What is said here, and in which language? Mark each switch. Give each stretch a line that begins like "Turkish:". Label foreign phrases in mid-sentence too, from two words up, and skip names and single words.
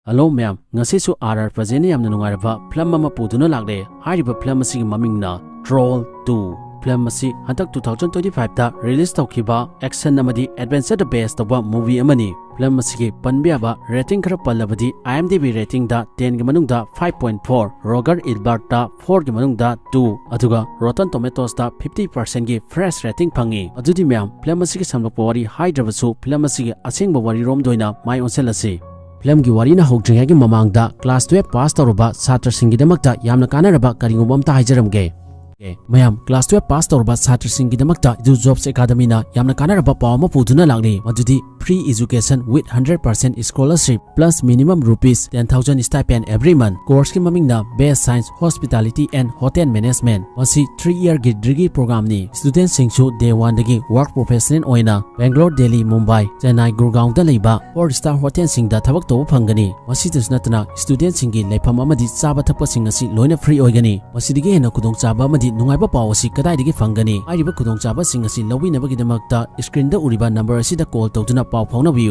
English: Hello ma'am,
Manipuri: ngasisu RR Pazeni yamna nungairaba film ama puduna lagle. Hariba film asigi mamingna Troll 2. Film asi hantak 2025 ta release tawkiba action amadi adventure
English: the best
Manipuri: tawba movie amani. Film asigi panbiaba rating khara pallabadi IMDb rating da 10 gi manungda 5.4, Roger Ebert da 4 gi manungda 2, aduga Rotten Tomatoes da 50% gi
English: fresh rating
Manipuri: phangi. Adudi ma'am, film asigi samlokpa wari haidrabasu film asigi asengba wari rom doina mai onselasi. Film ki wari na hogdringai mamangda
English: class 12 pass
Manipuri: tawruba satrasingi damakta yamna kanaraba karingum amta haijaramge. Mayam
English: class 12 pass
Manipuri: tawruba satrasingi damakta Edu Jobs Academy na yamna kanaraba pawma puduna lagni madudi
English: free education with 100% scholarship plus minimum rupees 10,000 stipend every month.
Manipuri: Course ki mamingna Best Science, Hospitality and Hotel Management. Wasi
English: 3-year degree program
Manipuri: ni students singsu day 1 dagi
English: work professional
Manipuri: oina Bangalore, Delhi, Mumbai, Chennai, Gurgaon da leiba
English: 4-star hotel
Manipuri: singda thabak to phangani. Wasi tusnatna students singi lepham amadi chaba thappa sing asi loina free oigani. Wasi dige hena kudong chaba amadi nungaiba pawasi kadai digi phangani. Ariba kudong chaba sing asi lawi nabagi damakta screen da uriba number asi da call tawduna paw phawna biu.